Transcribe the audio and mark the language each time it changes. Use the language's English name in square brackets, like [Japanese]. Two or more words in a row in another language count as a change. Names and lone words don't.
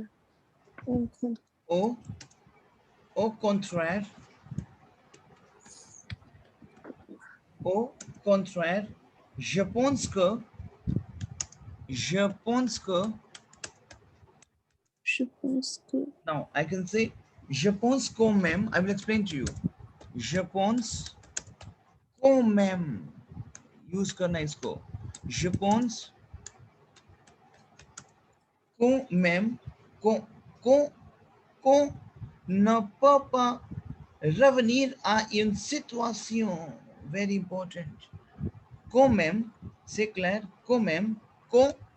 [French] okay. au, au contraire, au contraire, je pense que, je pense que, Je pense que [English] now I can say, [French] je pense quand même, [English] I will explain to you. [French] Je pense quand même, [Hindi] use करना इसको. [French] Je pense quand même, qu'on ne peut pas revenir à une situation. [English] Very important. [French] Quand même, c'est clair, quand même, qu'on